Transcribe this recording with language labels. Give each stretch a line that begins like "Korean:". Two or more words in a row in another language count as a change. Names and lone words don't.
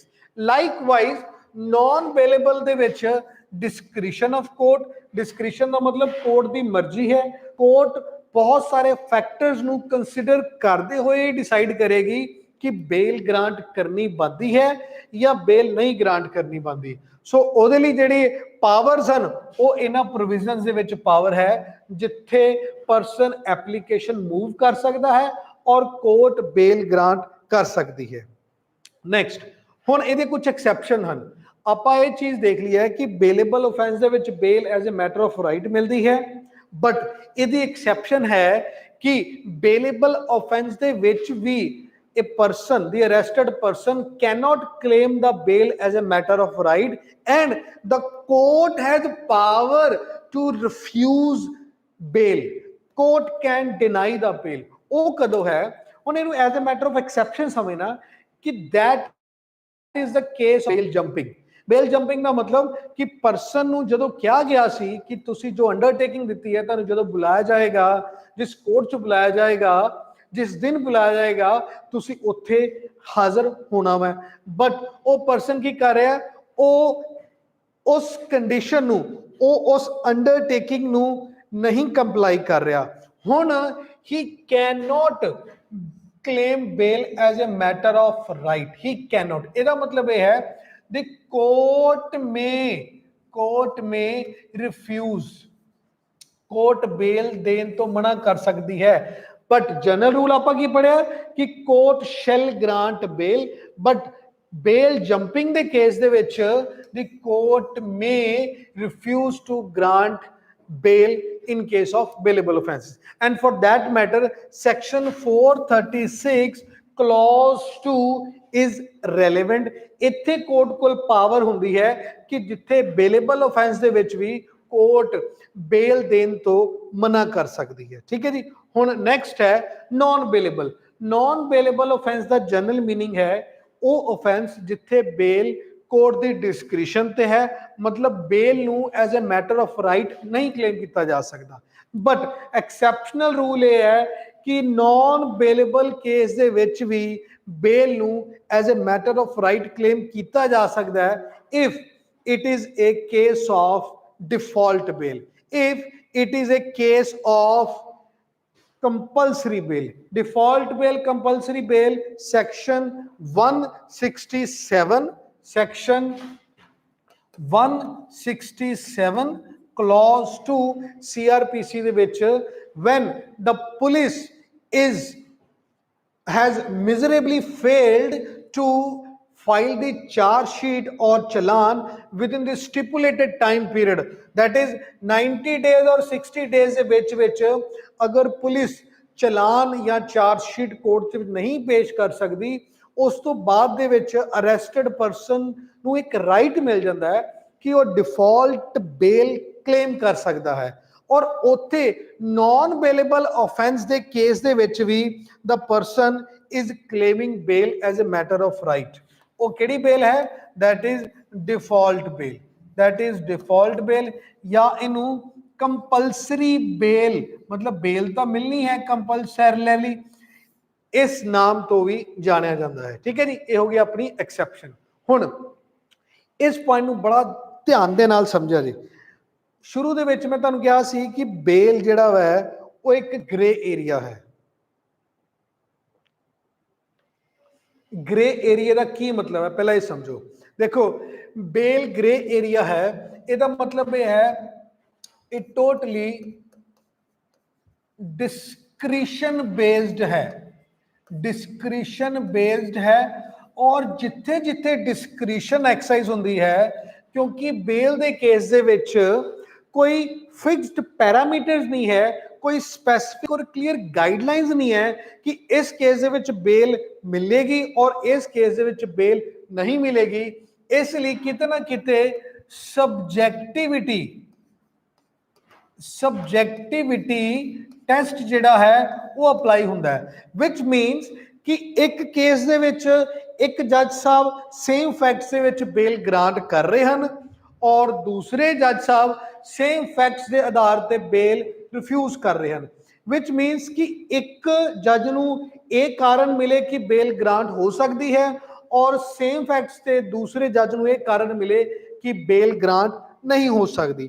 English: likewise non bailable
Punjabi: ਦੇ ਵਿੱਚ
English: discretion of court,
Hindi: डिस्क्रिशन का मतलब कोर्ट की मर्जी है, कोर्ट बहुत सारे फैक्टर्स नू कंसीडर करते हुए डिसाइड करेगी कि
English: bail grant
Hindi: करनी बनती है या बेल नहीं ग्रांट करनी बनती।
Punjabi: सो ਉਹਦੇ ਲਈ ਜਿਹੜੇ ਪਾਵਰਸ ਹਨ ਉਹ ਇਹਨਾਂ ਪ੍ਰੋਵੀਜ਼ਨਸ ਦੇ ਵਿੱਚ ਪਾਵਰ ਹੈ ਜਿੱਥੇ
English: person application move
Punjabi: ਕਰ ਸਕਦਾ ਹੈ ਔਰ
English: court bail grant
Punjabi: ਕਰ ਸਕਦੀ ਹੈ। ਨੈਕਸਟ, ਹੁਣ ਇਹਦੇ ਕੁਝ ਐਕਸੈਪਸ਼ਨ ਹਨ। ਆਪਾਂ ਇਹ ਚੀਜ਼ ਦੇਖ ਲਈ ਹੈ ਕਿ
English: bailable offence
Punjabi: ਦੇ ਵਿੱਚ
English: bail as a matter of right
Punjabi: ਮਿਲਦੀ ਹੈ, बट ਇਹਦੀ ਐਕਸੈਪਸ਼ਨ ਹੈ कि
English: bailable offence
Punjabi: ਦੇ ਵਿੱਚ ਵੀ
English: a person, the arrested person, cannot claim the bail as a matter of right, and the court has power to refuse bail. Court can deny the bail.
Punjabi: ਉਹ ਕਦੋਂ ਹੈ? ਹੁਣ ਇਹਨੂੰ
English: as a matter of exception
Punjabi: ਸਮਝਣਾ ਕਿ
English: that is the case of bail jumping. bail jumping
Punjabi: ਦਾ ਮਤਲਬ ਕਿ ਪਰਸਨ ਨੂੰ ਜਦੋਂ ਕਿਹਾ ਗਿਆ ਸੀ ਕਿ ਤੁਸੀਂ ਜੋ ਅੰਡਰਟੇਕਿੰਗ ਦਿੱਤੀ ਹੈ, ਤੁਹਾਨੂੰ ਜਦੋਂ ਬੁਲਾਇਆ ਜਾਏਗਾ, ਜਿਸ ਕੋਰਟ 'ਚ ਬੁਲਾਇਆ ਜਾਏਗਾ, ਜਿਸ ਦਿਨ ਬੁਲਾਇਆ ਜਾਏਗਾ, ਤੁਸੀਂ ਉੱਥੇ ਹਾਜ਼ਰ ਹੋਣਾ ਵਾ। ਬਟ ਉਹ ਪਰਸਨ ਕੀ ਕਰ ਰਿਹਾ? ਉਹ ਉਸ ਕੰਡੀਸ਼ਨ ਨੂੰ, ਉਹ ਉਸ ਅੰਡਰਟੇਕਿੰਗ ਨੂੰ ਨਹੀਂ ਕੰਪਲਾਈ ਕਰ ਰਿਹਾ।
English: ਹੁਣ he can not claim bail as a matter of right. He cannot.
Punjabi: ਇਹਦਾ ਮਤਲਬ ਇਹ ਹੈ
English: the court may refuse, court bail
Punjabi: ਦੇਣ ਤੋਂ ਮਨਾ ਕਰ ਸਕਦੀ ਹੈ।
English: but general rule
Punjabi: ਆਪਾਂ ਕੀ ਪੜਿਆ ਕਿ
English: court shall grant bail, but bail jumping
Punjabi: ਦੇ ਕੇਸ ਦੇ ਵਿੱਚ
English: the court may refuse to grant bail in case of bailable offenses. And for that matter, section 436 clause 2 is relevant.
Punjabi: ਇੱਥੇ ਕੋਰਟ ਕੋਲ ਪਾਵਰ ਹੁੰਦੀ ਹੈ ਕਿ ਜਿੱਥੇ
English: bailable offence
Punjabi: ਦੇ ਵਿੱਚ ਵੀ
English: court bail
Punjabi: ਦੇਣ ਤੋਂ ਮਨਾ ਕਰ ਸਕਦੀ ਹੈ। ਠੀਕ ਹੈ ਜੀ। ਹੁਣ ਨੈਕਸਟ ਹੈ
English: non bailable. non bailable offence
Punjabi: ਦਾ
English: general meaning
Punjabi: ਹੈ ਉਹ ਆਫੈਂਸ ਜਿੱਥੇ
English: bail court
Punjabi: ਦੀ ਡਿਸਕ੍ਰਿਸ਼ਨ ਤੇ ਹੈ, ਮਤਲਬ ਬੇਲ ਨੂੰ
English: as a matter of right
Punjabi: ਨਹੀਂ ਕਲੇਮ ਕੀਤਾ ਜਾ ਸਕਦਾ।
English: but exceptional rule
Punjabi: ਇਹ ਹੈ ਕਿ
English: non bailable case
Punjabi: ਦੇ ਵਿੱਚ ਵੀ
English: ਬੇਲ ਨੂੰ as a matter of right claim
Punjabi: ਕੀਤਾ ਜਾ ਸਕਦਾ ਹੈ
English: if it is a case of default bail, if it is a case of compulsory bail. Default bail, compulsory bail, section 167, section 167 clause 2 CRPC
Punjabi: ਦੇ ਵਿੱਚ
English: when the police has miserably failed to file the charge sheet or challan within the stipulated time period, that is 90 days or 60 days
Punjabi: ਦੇ ਵਿੱਚ ਅਗਰ ਪੁਲਿਸ ਚਲਾਨ ਜਾਂ
English: charge sheet
Punjabi: ਕੋਰਟ 'ਚ ਨਹੀਂ ਪੇਸ਼ ਕਰ ਸਕਦੀ, ਉਸ ਤੋਂ ਬਾਅਦ ਦੇ ਵਿੱਚ
English: arrested person
Punjabi: ਨੂੰ ਇੱਕ ਰਾਈਟ ਮਿਲ ਜਾਂਦਾ ਹੈ ਕਿ ਉਹ
English: default bail claim
Punjabi: ਕਰ ਸਕਦਾ ਹੈ। ਔਰ ਉੱਥੇ
English: non bailable offence
Punjabi: ਦੇ ਕੇਸ ਦੇ ਵਿੱਚ ਵੀ
English: the person is claiming bail as a matter of right.
Punjabi: ਉਹ ਕਿਹੜੀ ਬੇਲ ਹੈ?
English: that is default bail, that is default bail
Punjabi: ਜਾਂ ਇਹਨੂੰ
English: compulsory bail,
Punjabi: ਮਤਲਬ ਬੇਲ ਤਾਂ ਮਿਲਣੀ ਹੈ ਕੰਪਲਸਰੀਲੀ, ਇਸ ਨਾਮ ਤੋਂ ਵੀ ਜਾਣਿਆ ਜਾਂਦਾ ਹੈ। ਠੀਕ ਹੈ ਜੀ। ਇਹ ਹੋ ਗਈ ਆਪਣੀ ਐਕਸੈਪਸ਼ਨ। ਹੁਣ ਇਸ ਪੁਆਇੰਟ ਨੂੰ ਬੜਾ ਧਿਆਨ ਦੇ ਨਾਲ ਸਮਝਿਆ ਜੀ। ਸ਼ੁਰੂ ਦੇ ਵਿੱਚ ਮੈਂ ਤੁਹਾਨੂੰ ਕਿਹਾ ਸੀ ਕਿ ਬੇਲ ਜਿਹੜਾ ਹੈ ਉਹ ਇੱਕ
English: grey area
Punjabi: ਹੈ।
English: grey area
Punjabi: ਦਾ ਕੀ ਮਤਲਬ ਹੈ ਪਹਿਲਾਂ ਇਹ ਸਮਝੋ। ਦੇਖੋ ਬੇਲ
English: grey area
Punjabi: ਹੈ, ਇਹਦਾ ਮਤਲਬ ਇਹ ਹੈ
English: it totally discretion based
Punjabi: है,
English: discretion based
Punjabi: है।
Hindi: और
Punjabi: ਜਿੱਥੇ ਜਿੱਥੇ
English: discretion exercise
Hindi: होंदी है, क्योंकि बेल
Punjabi: ਦੇ ਕੇਸ ਦੇ ਵਿੱਚ
Hindi: कोई
English: fixed parameters
Hindi: नहीं है, कोई स्पेसिफिक और
English: clear guidelines
Hindi: नहीं है कि इस
Punjabi: ਕੇਸ ਦੇ ਵਿੱਚ
Hindi: बेल मिलेगी और इस
Punjabi: ਕੇਸ ਦੇ ਵਿੱਚ
Hindi: बेल नहीं मिलेगी।
Punjabi: ਇਸਲਈ ਕਿਤੇ ਨਾ ਕਿਤੇ
English: subjectivity test
Punjabi: ਜਿਹੜਾ ਹੈ ਉਹ ਅਪਲਾਈ ਹੁੰਦਾ ਹੈ,
English: which means
Punjabi: ਕਿ ਇੱਕ ਕੇਸ ਦੇ ਵਿੱਚ ਇੱਕ ਜੱਜ ਸਾਹਿਬ
English: same facts
Punjabi: ਦੇ ਵਿੱਚ
English: bail grant
Punjabi: ਕਰ ਰਹੇ ਹਨ ਔਰ ਦੂਸਰੇ ਜੱਜ ਸਾਹਿਬ
English: same facts
Punjabi: ਦੇ ਆਧਾਰ ਤੇ
English: bail refuse
Punjabi: ਕਰ ਰਹੇ ਹਨ,
English: which means
Punjabi: ਕਿ ਇੱਕ ਜੱਜ ਨੂੰ ਇਹ ਕਾਰਨ ਮਿਲੇ ਕਿ
English: bail grant
Punjabi: ਹੋ ਸਕਦੀ ਹੈ ਔਰ
English: same facts
Punjabi: ਤੇ ਦੂਸਰੇ ਜੱਜ ਨੂੰ ਇਹ ਕਾਰਨ ਮਿਲੇ ਕਿ
English: bail grant
Punjabi: ਨਹੀਂ ਹੋ ਸਕਦੀ।